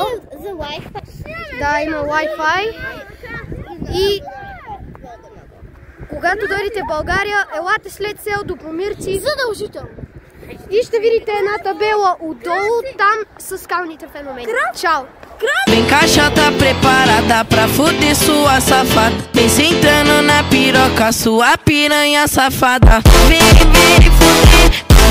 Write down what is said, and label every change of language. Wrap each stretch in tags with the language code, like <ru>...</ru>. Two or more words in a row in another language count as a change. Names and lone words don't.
<bg>За Wi-Fi. Да, има Wi-Fi. И когато дойдете в България, елате след село Добромирци. Задължително. И ще видите една табела отдолу, там са скалните феномени. Чао!</bg> <pt>Vem caixa tá preparada pra fuder sua safada. Vem sentando na piroca, sua piranha safada. Vem fuder.</pt>